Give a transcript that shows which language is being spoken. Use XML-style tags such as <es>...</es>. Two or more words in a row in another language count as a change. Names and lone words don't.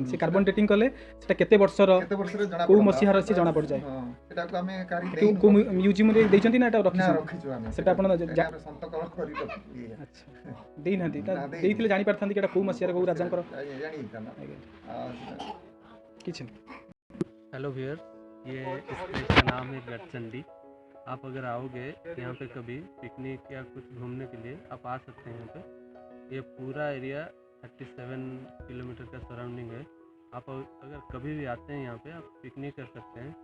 <or>ସେ କାର୍ବନ ଡେଟିଂ କଲେ ସେଟା କେତେ ବର୍ଷର ଜଣା କୋଉ ମସିହାର ଅଛି ଜଣା ପଡ଼ିଯାଏ। ସେଟାକୁ ଆମେ କୋଉ ମ୍ୟୁଜିୟମରେ ଦେଇଛନ୍ତି ନା ଏଟା ରଖିଛୁ ଆମେ? ସେଟା ଆପଣ ସନ୍ତକଳ କରି ରଖିଛୁ। ଆଚ୍ଛା, ଦେଇନାହାନ୍ତି? ଦେଇଥିଲେ ଜାଣିପାରିଥାନ୍ତି କି ଏଟା କୋଉ ମସିହାର କୋଉ ରାଜାଙ୍କର କିଛି।</or> <en>Hello viewers,</en> <hi>ये इस प्लेस का नाम है गढ़चंडी। आप अगर आओगे यहाँ पे कभी पिकनिक या कुछ घूमने के लिए आप आ सकते हैं यहाँ पे। ये पूरा एरिया 37 किलोमीटर का सराउंडिंग है। आप अगर कभी भी आते हैं यहाँ पे आप पिकनिक कर सकते हैं।</hi>